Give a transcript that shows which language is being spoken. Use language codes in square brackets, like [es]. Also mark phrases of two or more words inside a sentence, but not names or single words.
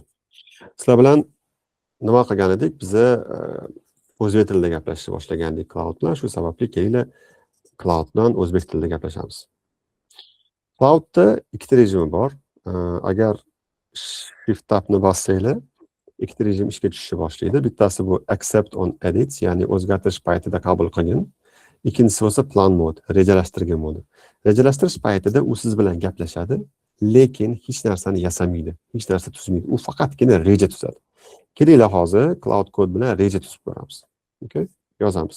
[uz] Sizlar bilan nima qilgan edik? Biza o'zbek tilida gaplashishni boshlagandik cloud bilan, shu sababli kelinglar cloud bilan o'zbek tilida gaplashamiz. Cloudda ikkita rejimi bor. Agar [en] shift tabni [uz] bossanglar, ikkita rejim ishga tushishni boshlaydi. Bittasi bu [en] accept on edits, [uz] ya'ni o'zgartirish paytida qabul qilgin. Ikkinchisi bo'lsa [en] plan mode, [uz] rejalashtirgan modi. Rejalashtirish paytida u siz bilan gaplashadi, lekin hech narsani yasamaydi, hech narsa tuzmaydi. U faqatgina reja tuzadi. Kelinglar hozir cloud kod bilan reja tuzib ko'ramiz. Okay? Yozamiz.